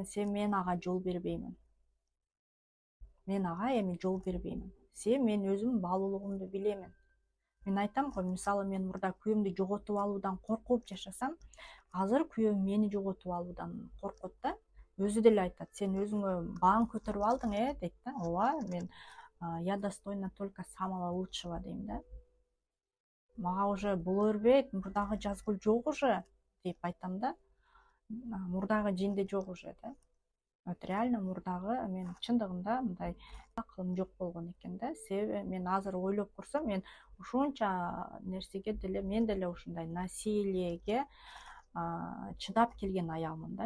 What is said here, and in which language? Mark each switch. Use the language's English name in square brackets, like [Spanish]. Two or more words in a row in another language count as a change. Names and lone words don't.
[Kyrgyz] Себеби мен ага жол бербеймин. Мен ага эми жол бербеймин. Себеби мен өзүм баалуулугумду билемин. Мен айтам го, мисалы, мен мурда күйөөмдү жоготуп алуудан коркуп жашасам, азыр күйөөм мени жоготуп алуудан коркот да. Өзү деле айтат, сен өзүңө баң көтөрүп алдың, дейт да. Ооба, мен [Russian] я достойна только самого лучшего [Kyrgyz] дейм да. Мага уже боло бербейт, мурдагы Жазгүл жок уже деп айтам да. Мурдагы Жинде жок уже да. [Russian] Вот реально [Kyrgyz] мурдагы мен чындыгында мындай акылым жок болгон экен да. Себеби мен азыр ойлоп көрсөм, мен ушунча нерсеге деле, мен деле ушундай насилиеге чыдап келген аялмын да.